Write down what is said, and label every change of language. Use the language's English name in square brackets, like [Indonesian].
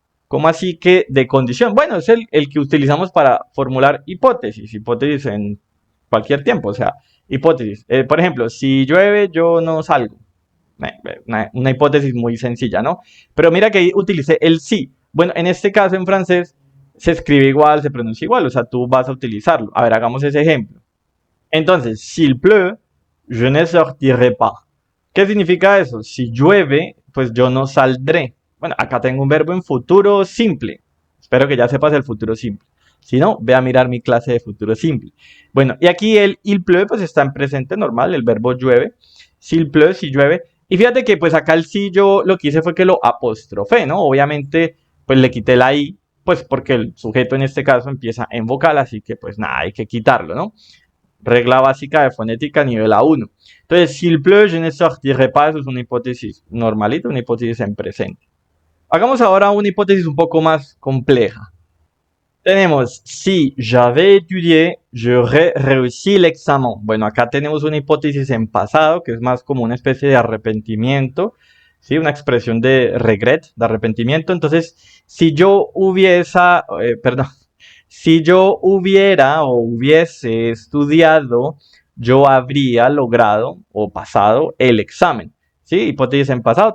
[Spanish] ¿Cómo así que de condición? Bueno, es el que utilizamos para formular hipótesis, hipótesis en cualquier tiempo, o sea, hipótesis. Por ejemplo, si llueve, yo no salgo. Una hipótesis muy sencilla, ¿no? Pero mira que ahí utilicé el sí. Bueno, en este caso en francés se escribe igual, se pronuncia igual, o sea, tú vas a utilizarlo. A ver, hagamos ese ejemplo. Entonces, [French] s'il pleut, je ne sortirai pas. [Spanish] ¿Qué significa eso? Si llueve, pues yo no saldré. Bueno, acá tengo un verbo en futuro simple. Espero que ya sepas el futuro simple. Si no, ve a mirar mi clase de futuro simple. Bueno, y aquí el il pleut pues está en presente normal, el verbo llueve. [French] S'il pleut, [Spanish] si llueve. Y fíjate que pues acá el sí yo lo que hice fue que lo apostrofé, ¿no? Obviamente pues le quité la i, pues porque el sujeto en este caso empieza en vocal, así que pues nada, hay que quitarlo, ¿no? Regla básica de fonética nivel A1. Entonces, [French] s'il pleut, je ne sortirai pas, [Spanish] eso es una hipótesis normalita, una hipótesis en presente. Hagamos ahora una hipótesis un poco más compleja. Tenemos, [French] si j'avais étudié, j'aurais réussi l'examen. [Spanish] Bueno, acá tenemos una hipótesis en pasado, que es más como una especie de arrepentimiento, ¿sí? Una expresión de regret, de arrepentimiento. Entonces, si yo perdón, si yo hubiera o hubiese estudiado, yo habría logrado o pasado el examen. ¿Sí? Hipótesis en pasado.